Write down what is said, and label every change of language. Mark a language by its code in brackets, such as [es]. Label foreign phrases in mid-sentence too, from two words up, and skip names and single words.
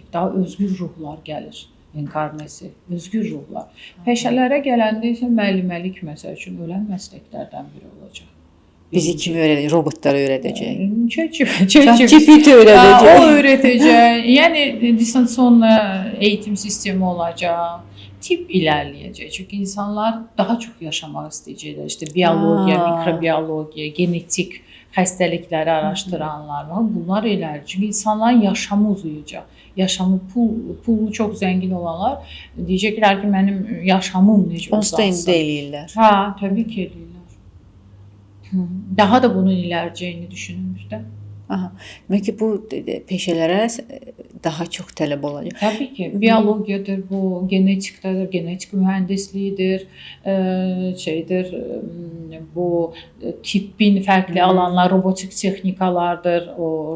[az] Daha özgür ruhlar gəlir, enkarnesi, özgür ruhlar. Peşələrə gələndə isə müəlliməlik məsəl üçün ölən məsləklərdən biri olacaq. Bizi kimi öyrədəcək? Robotlar öyrədəcək. ChatGPT öyrədəcək. O öyrədəcək. Yəni distansiya eğitim sistemi olacaq. [tr] Tip ilerleyecek. [az] Çünkü insanlar daha çok yaşamaq istəyəcəklər. İşte biyologiya, mikrobiyologiya, genetik xəstəlikləri araşdıranlar. [tr] Bunlar ilerleyecek. Çünkü insanların yaşamı uzayacaq. Yaşamı pulu çok zengin olanlar diyecekler ki benim yaşamım necə uzansın. [az] Onsuz da eləyirlər. Ha, tabii ki eləyirlər. [tr] Daha da bunun ilerleyeceğini düşünülmüş də. Aha. [az] Demək ki, bu peşələrə daha çox tələb olacaq. Təbii ki, biyologiyadır, bu genetikdir, genetik mühəndisliyidir, bu tibbin fərqli alanlar, robotik texnikalardır, o